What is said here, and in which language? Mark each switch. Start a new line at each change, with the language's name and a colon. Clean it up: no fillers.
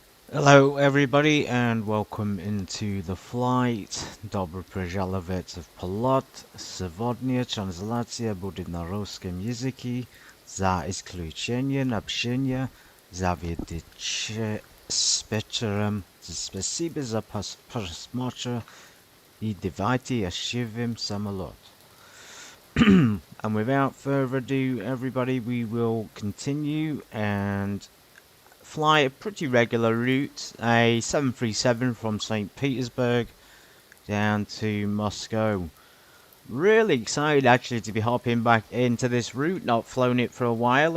English: Hello everybody and welcome into the flight.
Russian: Добро пожаловать в полет. Сегодня трансляция будет на русском языке, за исключением общения заведующего диспетчером. Спасибо за просмотр и давайте оживим самолет.
English: And without further ado, everybody, we will continue and fly a pretty regular route, a 737 from St Petersburg down to Moscow. Really excited actually to be hopping back into this route, not flown it for a while.